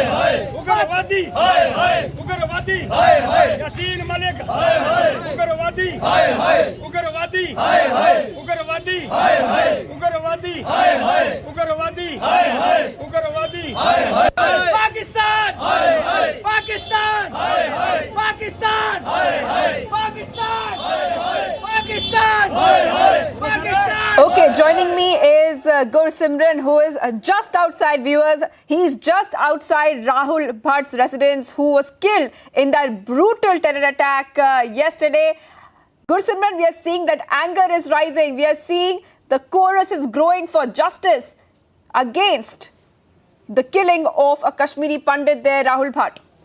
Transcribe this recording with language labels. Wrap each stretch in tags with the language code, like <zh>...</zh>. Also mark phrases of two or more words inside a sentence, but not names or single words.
<hi>हाय उग्रवादी हाय हाय उग्रवादी हाय हाय यासीन मलिक हाय हाय उग्रवादी हाय हाय उग्रवादी हाय हाय उग्रवादी हाय हाय उग्रवादी हाय हाय उग्रवादी हाय हाय उग्रवादी हाय हाय पाकिस्तान हाय हाय पाकिस्तान हाय हाय पाकिस्तान हाय हाय पाकिस्तान हाय हाय पाकिस्तान हाय हाय पाकिस्तान.</hi> <en>Okay, joining me is Gursimran, who is just outside, viewers. He's just outside Rahul Bhatt's residence, who was killed in that brutal terror attack yesterday. Gursimran, we are seeing that anger is rising. We are seeing the chorus is growing for justice against the killing of a Kashmiri Pandit there, Rahul Bhatt.</en>